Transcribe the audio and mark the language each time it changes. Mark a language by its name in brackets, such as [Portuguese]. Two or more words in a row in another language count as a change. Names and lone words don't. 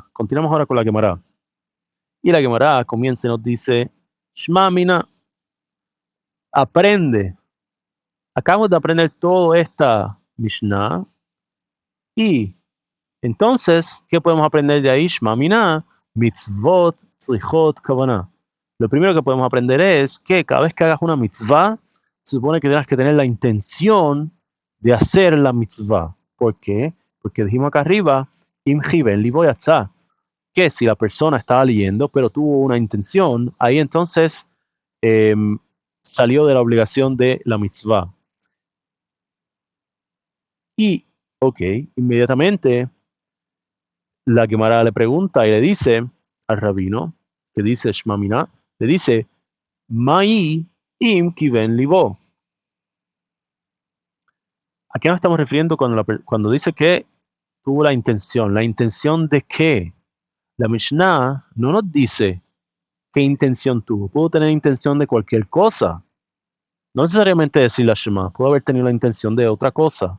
[Spanish] Continuamos ahora con la Gemara. Y la Gemara comienza y nos dice, [Aramaic] שמע מינה, [Spanish] aprende. Acabamos de aprender toda esta Mishnah. Y entonces, ¿qué podemos aprender de ahí? [Aramaic] שמע מינה, מצוות, צריכות, כוונה. [Spanish] Lo primero que podemos aprender es que cada vez que hagas una mitzvah, se supone que tienes que tener la intención de hacer la mitzvah. ¿Por qué? Porque dijimos acá arriba, [Hebrew] אם כיון לבו יצא, [Spanish] que si la persona estaba leyendo, pero tuvo una intención, ahí entonces salió de la obligación de la mitzvah. Y, ok, inmediatamente la Gemara le pregunta y le dice al rabino, que dice Shma Mina, le dice, [Hebrew] מאי אם כיון לבו. [Spanish] ¿A qué nos estamos refiriendo cuando dice que tuvo la intención? ¿La intención de qué? La Mishnah no nos dice qué intención tuvo. Pudo tener intención de cualquier cosa. No necesariamente decir la Shema, pudo haber tenido la intención de otra cosa.